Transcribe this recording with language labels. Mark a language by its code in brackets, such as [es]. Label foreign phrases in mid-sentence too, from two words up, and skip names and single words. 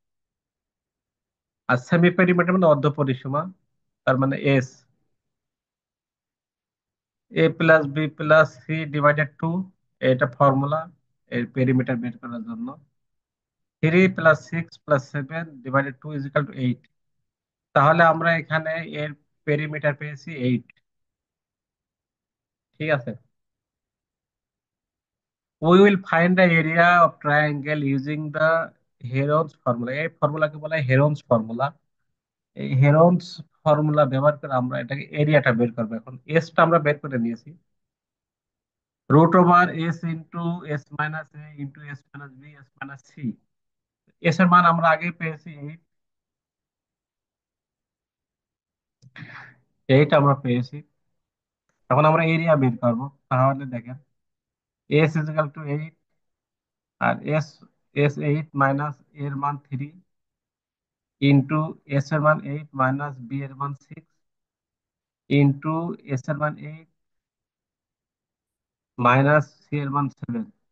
[bn] আর [en] semi perimeter [bn] মানে অর্ধ পরিসীমা, তার মানে এস, a + b + c/2, এটা ফর্মুলা এর পেরিমিটার বের করার জন্য। 3 + 6 + 7/2 = 8। তাহলে আমরা এখানে এর পেরিমিটার পেয়েছি 8। ঠিক আছে। [en] we will find the area of triangle using the Heron's formula, [bn] এই ফর্মুলাকে বলা হয় হেরনস ফর্মুলা। এই হেরনস ফর্মুলা ব্যবহার করে আমরা এটাকে এরিয়াটা বের করবো। এখন এসটা আমরা বের করে নিয়েছি, √s * s - a * s - b * s - c। এস এর মান আমরা আগেই পেয়েছি 8, 8 আমরা পেয়েছি। এখন আমরা এরিয়া বের করবো, তাহলে দেখেন s = 8, আর এস 8 মাইনাস এর মান 3, ইন্টু এস এর মান 8 মাইনাস বি এর মান 6, ইন্টু এস এর মান 8 মাইনাস সি এর মান 7।